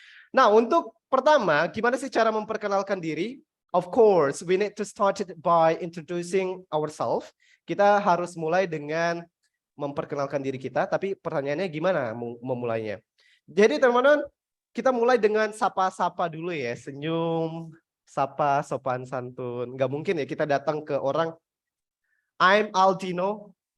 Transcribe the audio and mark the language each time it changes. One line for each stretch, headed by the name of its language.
Indonesian: Nah, untuk pertama, gimana sih cara memperkenalkan diri?
English: Of course, we need to start it by introducing ourselves.
Indonesian: Kita harus mulai dengan memperkenalkan diri kita, tapi pertanyaannya gimana memulainya? Jadi teman-teman, kita mulai dengan sapa-sapa dulu ya, senyum, sapa, sopan santun. Nggak mungkin ya kita datang ke orang,
English: I'm Aldino.